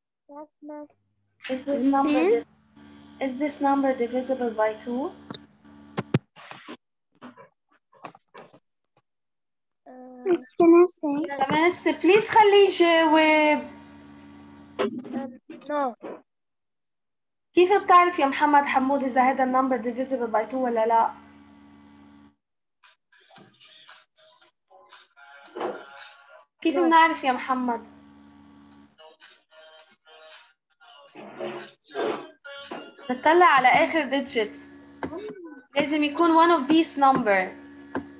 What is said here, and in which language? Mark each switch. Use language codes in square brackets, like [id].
[en] Yes, miss. Is this number divisible by 2? Miss, can I say? Miss, please [ar] خليه يجاوب. [en] No. [ar] كيف بتعرف يا محمد حمود إذا هذا النمبر [en] divisible by 2 [ar] ولا لا؟ كيف بنعرف يا محمد؟ نطلع على آخر digit. لازم يكون [en] one of these numbers.